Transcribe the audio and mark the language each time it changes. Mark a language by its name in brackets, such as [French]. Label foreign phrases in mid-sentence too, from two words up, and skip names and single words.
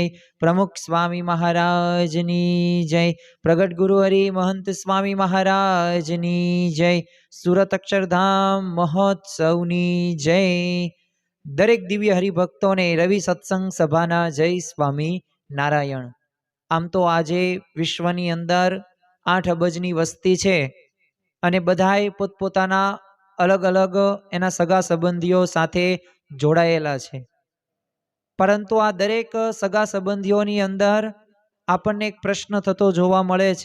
[Gujarati] પ્રમુખ સ્વામી મહારાજની જય। પ્રગટ ગુરુ હરિ મહંત સ્વામી મહારાજની જય। સુરત અક્ષરધામ મહોત્સવની જય। દરેક દિવ્ય હરિભક્તો ને રવિ સત્સંગ સભાના જય સ્વામી નારાયણ। આમ તો આજે વિશ્વની અંદર 8 અબજની વસ્તી છે અને બધાએ પોતપોતાના અલગ અલગ એના સગા સંબંધીઓ સાથે જોડાયેલા છે, પરંતુ આ દરેક સગા સંબંધીઓની અંદર આપણે એક પ્રશ્ન થતો જોવા મળે છે।